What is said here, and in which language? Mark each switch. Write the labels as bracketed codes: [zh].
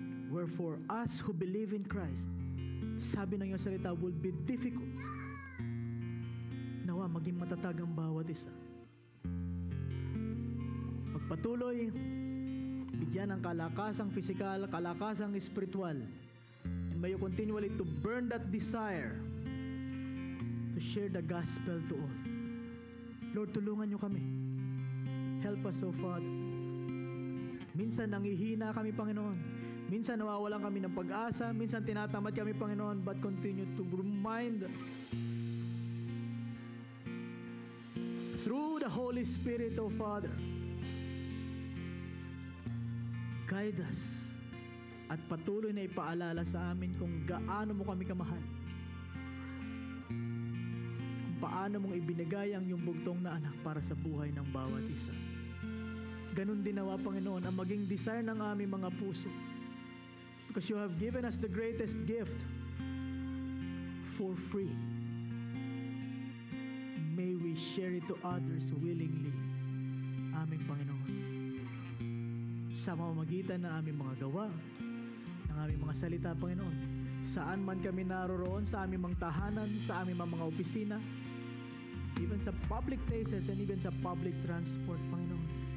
[en] Wherefore, us who believe in Christ, [tl] sabi ng iyong salita, [en] will be difficult. [tl] Nawa, maging matatag ang bawat isa. Pagpatuloy, bigyan ng kalakasang physical, kalakasang spiritual, [en] and may you continually to burn that desire to share the gospel to all. [tl] Lord, tulungan niyo kami. [en] Help us, O Father. [tl] Minsan nangihina kami, Panginoon. Minsan nawawalan kami ng pag-asa. Minsan tinatamad kami, Panginoon. [en] But continue to remind us through the Holy Spirit, O Father. Guide us [tl] at patuloy na ipaalala sa amin kung gaano mo kami kamahal. Paano mong ibinigay ang iyong bugtong na anak para sa buhay ng bawat isa. Ganun din nawa, Panginoon, ang maging desire ng aming mga puso. [en] Because you have given us the greatest gift for free. May we share it to others willingly. [tl] Aming Panginoon. Sa mamamagitan ng aming mga gawa, ng aming mga salita, Panginoon. Saan man kami naroroon, sa aming mga tahanan, sa aming mga opisina, even sa [en] public places and even [tl] sa public transport, Panginoon.